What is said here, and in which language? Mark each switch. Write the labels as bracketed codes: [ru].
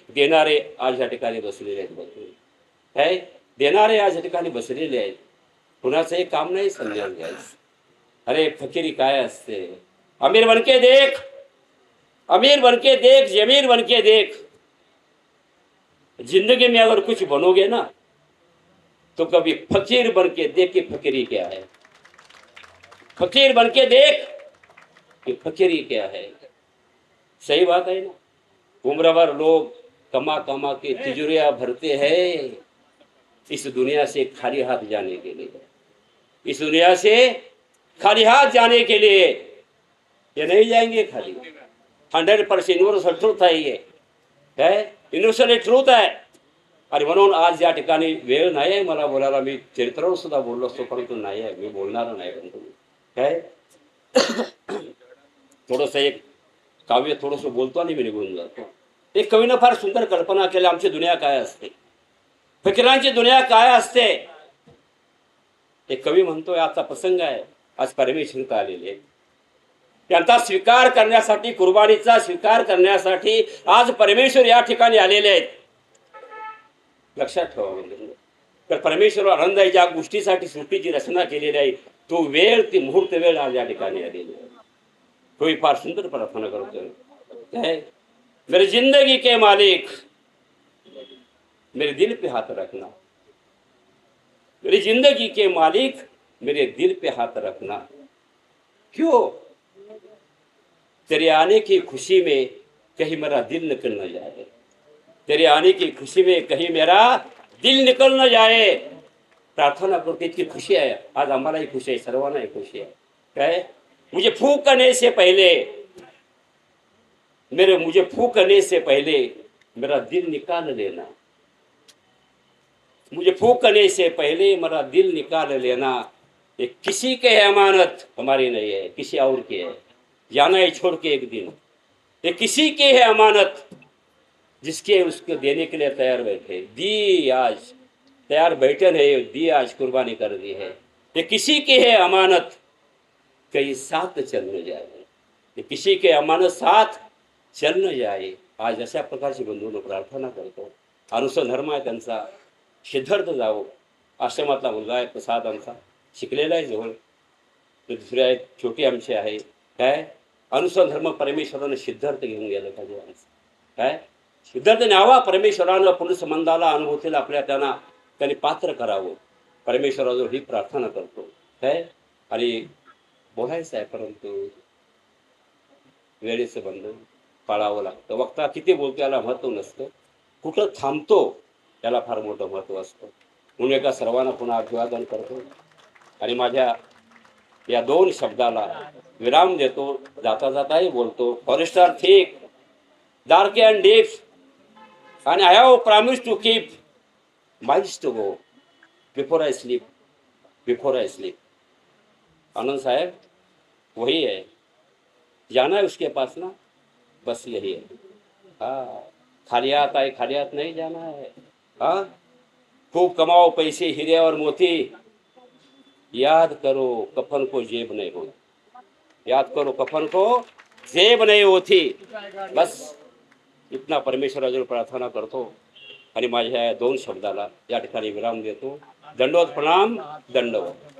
[mr] देणारे आज या ठिकाणी बसलेले आहेत. बंधू काय देणारे आज या ठिकाणी बसलेले आहेत. कुणाचंही काम नाही समजावून घ्यायचं. अरे फकीरी काय असते, [hi] अमीर बनके देख, अमीर बनके देख, [mr] जमीर बनके देख. [hi] जिंदगी में अगर कुछ बनोगे ना तो कभी फकीर बनके देख कि फकीरी क्या है. फकीर बनके देख कि फकीरी क्या है. सही बात है ना. उम्र भर लोग कमा कमा के तिजोरियां भरते हैं इस दुनिया से खाली हाथ जाने के लिए. इस दुनिया से खाली हाथ जाने के लिए. ये नहीं जाएंगे खाली. 100% [mr] युनिव्हर्सल ट्रूथ आहे. ये काय युनिव्हर्सल ट्रूथ आहे. आणि म्हणून आज या ठिकाणी वेळ नाही आहे मला बोलायला. मी चरित्रावर सुद्धा बोललो असतो, परंतु नाही आहे, मी बोलणार नाही. परंतु काय थोडंसं एक काव्य थोडंसं बोलतो आणि मी निघून जातो. एक कवीनं फार सुंदर कल्पना केली. आमची दुनिया काय असते, फकीरांची दुनिया काय असते. एक कवी म्हणतोय, आजचा प्रसंग आहे, आज परमेश्वर आलेले त्यांचा स्वीकार करण्यासाठी, कुर्बानीचा स्वीकार करण्यासाठी आज परमेश्वर या ठिकाणी आलेले आहेत. लक्षात ठेवा. तर परमेश्वर आनंद आहे ज्या गोष्टीसाठी सृष्टीची रचना केलेली आहे, तो वेळ, ती मुहूर्त वेळ आज या ठिकाणी आलेली आहे. [hi] कोई [mr] फार सुंदर प्रार्थना करतोय, [hi] काय मेरी जिंदगी के मालिक मेरे दिल पे हाथ रखना. मेरी जिंदगी के मालिक मेरे दिल पे हाथ रखना. क्यों? तेरे आने की खुशी में कहीं मेरा दिल निकल न जाए. तेरे आने की खुशी में कहीं मेरा दिल निकल न जाए. [mr] प्रार्थना करते, इतकी खुशी आहे आज. आम्हालाही खुशी आहे, सर्वांनाही खुशी आहे. [hi] काय मुझे फूकने से पहले मुझे फूकने से पहले मेरा दिल निकाल लेना. मुझे फूकने से पहले मेरा दिल निकाल लेना. ये किसी के अमानत हमारी नहीं है, किसी और की है. जाना है छोड़ के एक दिन. ये किसी के है अमानत जिसके उसको देने के लिए तैयार बैठे. दी आज तैयार बैठे नहीं, दी आज कुर्बानी कर दी है. ये किसी की है अमानत कहीं साथ चल न जाए. ये किसी के अमानत साथ चल न जाए. [mr] आज अशा प्रकारची बंधूंनो प्रार्थना करतो. अनुसर धर्म आहे त्यांचा, सिद्धार्थ जावो. आश्रमातला मुलगा आहे प्रसाद आमचा, शिकलेला आहे जवळ. तो दुसरी आहे छोटी आमची आहे. काय अनुसर धर्म परमेश्वरानं सिद्धार्थ घेऊन गेलं पाहिजे आमचं. काय सिद्धार्थ न्यावा परमेश्वरानं पुनଃसंबंधाला, अनुभूतीला आपल्या त्यांनी पात्र करावं. परमेश्वराजवळ ही प्रार्थना करतो. काय आणि बोलायचं आहे, परंतु वेळेचं बंधन पाळावं लागतं. वक्ता किती बोलतो याला महत्त्व नसतं, कुठं थांबतो याला फार मोठं महत्त्व असतं. म्हणून एका सर्वांना पुन्हा अभिवादन करतो आणि माझ्या या 2 शब्दाला विराम देतो. जाता जाताही बोलतो, [en] Forests are thick dark and deep आणि I have promise to keep miles to go before I sleep. Before I sleep. [hi] आनंद साहब वही है, जाना है उसके पास ना, बस यही है. हाँ खाली हाथ आए, खाली हाथ नहीं जाना है. हाँ खूब कमाओ पैसे, हीरे और मोती, याद करो कफन को जेब नहीं होती. याद करो कफन को जेब नहीं होती. [mr] बस इतना परमेश्वराजवळ प्रार्थना करतो आणि माझ्या या 2 शब्दाला या ठिकाणी विराम देतो. दंडवत प्रणाम. दंडवत.